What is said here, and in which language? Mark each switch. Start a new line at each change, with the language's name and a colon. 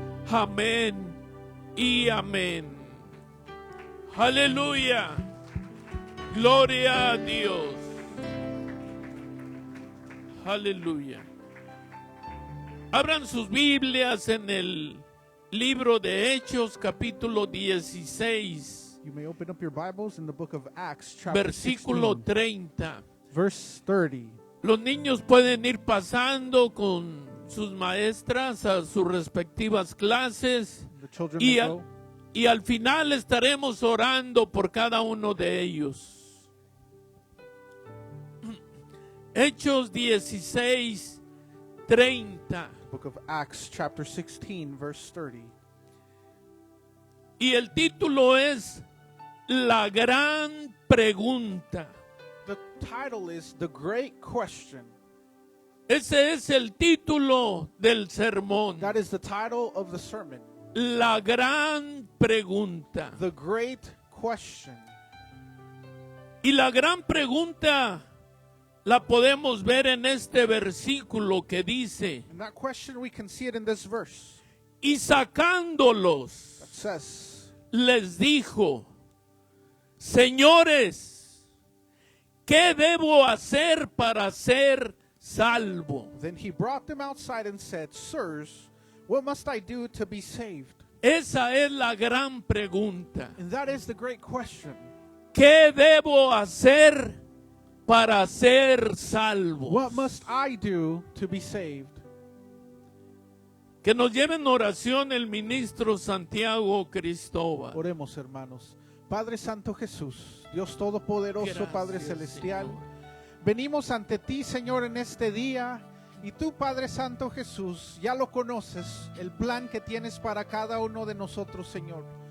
Spanish: Amén y amén. Aleluya. Gloria a Dios. Aleluya. Abran sus Biblias en el libro de Hechos, capítulo 16.
English: You may open up your Bibles in the book of Acts, chapter
Spanish: Versículo
English: 16,
Spanish: 30.
English: verse 30.
Spanish: Los niños pueden ir pasando con sus maestras a sus respectivas clases
English: The children
Spanish: y,
English: may go.
Spanish: y al final estaremos orando por cada uno de ellos. Hechos 16, 30.
English: Book of Acts, chapter 16, verse 30.
Spanish: Y el título es La Gran Pregunta.
English: The title is The Great Question.
Spanish: Ese es el título del sermón.
English: That is the title of the sermon.
Spanish: La Gran Pregunta.
English: The Great Question.
Spanish: Y la gran pregunta la podemos ver en este versículo que dice:
English: And that question, we can see it in this verse.
Spanish: y sacándolos,
English: That says,
Spanish: les dijo: señores, ¿qué debo hacer para ser salvo?
English: Then he brought them outside and said, Sirs, what must I do to be saved?
Spanish: Esa es la gran pregunta.
English: And that is the great question.
Spanish: ¿Qué debo hacer para ser salvo?
English: What must I do to be saved?
Spanish: Que nos lleve en oración el ministro Santiago Cristóbal. Oremos, hermanos. Padre Santo Jesús, Dios Todopoderoso, Gracias, Padre Celestial, Señor. venimos ante ti, Señor, en este día. Y tú, Padre Santo Jesús, ya lo conoces, el plan que tienes para cada uno de nosotros, Señor.